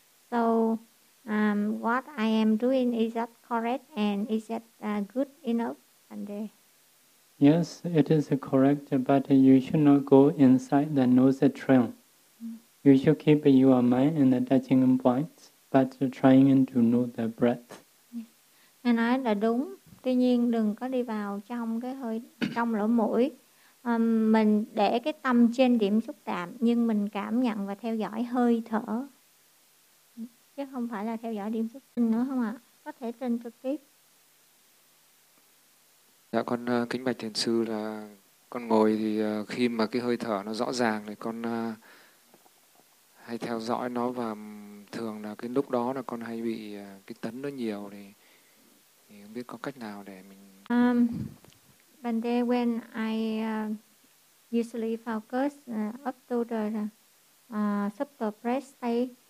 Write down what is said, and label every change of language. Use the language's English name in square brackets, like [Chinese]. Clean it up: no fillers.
[English] So what I am doing, is that correct and is that good enough? And yes, it is correct, but you should not go inside the nose trail. Mm. You should keep your mind in the touching point, but trying to know the breath. [Vietnamese] Yes. Anh nói là đúng. Tuy nhiên đừng có đi vào trong cái hơi trong lỗ mũi. Mình để cái tâm trên điểm xúc chạm nhưng mình cảm nhận và theo dõi hơi thở. Chứ không phải là theo dõi điểm xuất tinh nữa không ạ? Có thể trên trực tiếp. Dạ, con kính bạch thiền sư là con ngồi thì khi mà cái hơi thở nó rõ ràng thì con hay theo dõi nó và thường là cái lúc đó là con hay bị cái tấn nó nhiều thì không biết có cách nào để mình... [English] When day when I usually focus up to the subtle breath state.